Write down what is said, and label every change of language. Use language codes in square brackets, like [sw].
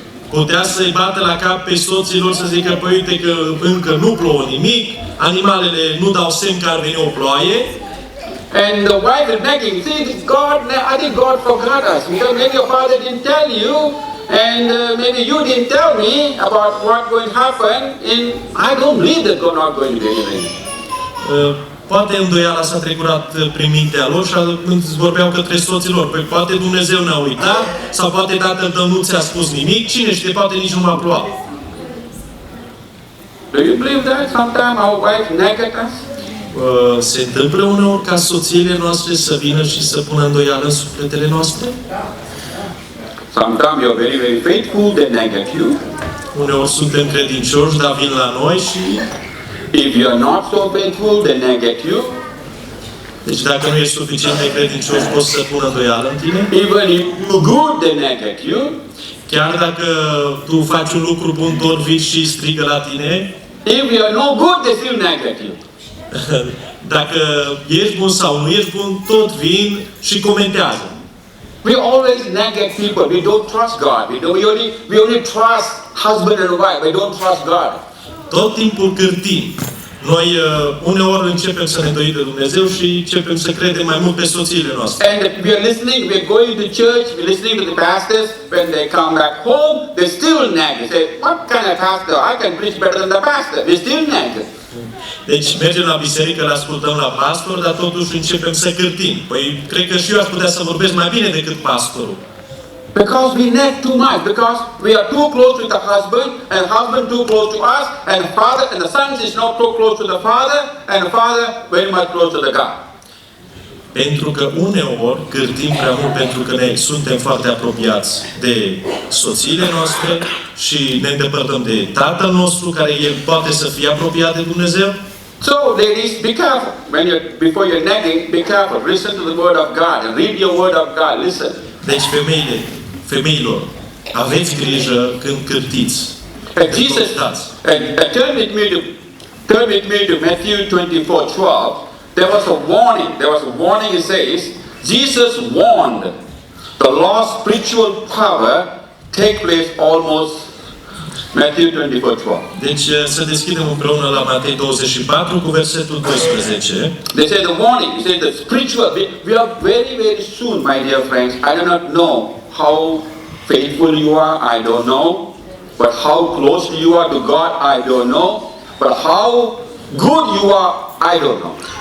[ro] Putea să-i bată la cap pe soților să zică, păi uite că încă nu plouă nimic, animalele nu dau semn că ar veni o ploaie. [en] And the wife is nagging. See, I think God forgot us. Because maybe your father didn't tell you, and maybe you didn't tell me about what's going to happen. And I don't believe that God not going to do anything. [ro] Poate îndoiala s-a trecurat prin mintea lor și vorbeau către soților. Păi poate Dumnezeu ne-a uitat, sau poate tatăl tău nu ți-a spus nimic, cine știe, poate nici nu m-a plouat. [en] Do you believe that sometimes our wife nagged us? [ro] Se întâmplă uneori ca soțiile noastre să vină și să pună îndoială în sufletele noastre? [en] Sometimes you're very, very faithful, they nag at you. [ro] Uneori suntem credincioși, dar vin la noi și... [en] If you're not so faithful, they nag at you. [ro] Deci dacă nu ești suficient de credincios, poți să pună îndoială în tine. [en] Even if you're good, they nag at you. [ro] Chiar dacă tu faci un lucru bun, tot vii și strigă la tine. [en] If you're no good, they still nag at you. [ro] Dacă ești bun sau nu ești bun, tot vin și comentează. [en] We always nag at people. We don't trust God. We only trust husband and wife. We don't trust God. [ro] Tot timpul cârtim. Noi uneori începem să ne dorim de Dumnezeu și începem să credem mai mult pe soțiile noastre. [en] And we are listening, we are going to church, we are listening to the pastors. When they come back home, they still nag. They say, what kind of pastor? I can preach better than the pastor. They still nag. [ro] Deci mergem la biserică, îl ascultăm la pastor, dar totuși începem să cârtim. Păi cred că și eu aș putea să vorbesc mai bine decât pastorul. [en] Because we nag too much, because we are too close to the husband, and husband too close to us, and father and the son is not too close to the father, and the father very much close to the God. [ro] Pentru că uneori cârtim prea mult pentru că suntem foarte apropiați de soțiile noastre și ne îndepărtăm de Tatăl nostru, care El poate să fie apropiat de Dumnezeu. [en] So, ladies, be careful. Before you're nagging, be careful. Listen to the word of God and read your word of God. Listen. [ro] Deci femeilor, aveți grijă când cârtiți. [en] And Jesus, turn with me to Matthew 24:12. There was a warning. It says, Jesus warned the lost spiritual power take place almost. Matthew 24:12. [ro] Deci să deschidem împreună la Matei 24 cu versetul 12. [en] They say the warning. They say the spiritual. We are very, very soon, my dear friends. I do not know how faithful you are. I don't know. But how close you are to God, I don't know. But how good you are, I don't know.